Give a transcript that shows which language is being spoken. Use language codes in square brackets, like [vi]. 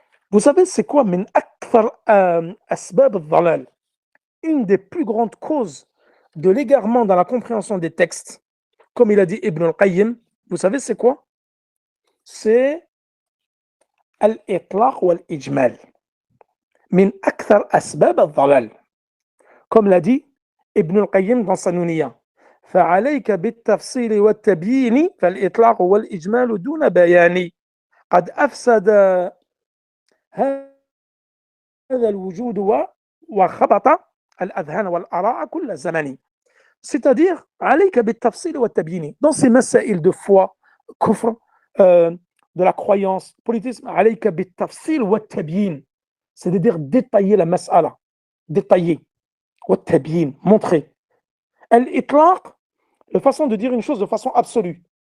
[fr] Vous savez c'est quoi min akthar asbab al-dhalal, une des plus grandes causes de l'égarement dans la compréhension des textes, comme il a dit Ibn al-Qayyim, vous savez c'est quoi? C'est al-itlaq wal-ijmal. Min akthar asbab al-dhalal. Comme l'a dit Ibn al-Qayyim dans sa Nuniyya. [ar] فعليك بالتفصيل والتبيين فالإطلاق والإجمال دون بيان قد أفسد هذا الوجود وخبط الأذهان والآراء كل زمن. [fr] C'est-à-dire, [ar] عليك بالتفصيل والتبيين. [fr] Dans ces masaïl de foi, kufr, de la croyance, politisme, [ar] عليك بالتفصيل والتبيين. [fr] C'est-à-dire détailler la mas'ala, détailler, والتبيين, montrer. Al-itlaq, la façon de dire une chose de façon absolue.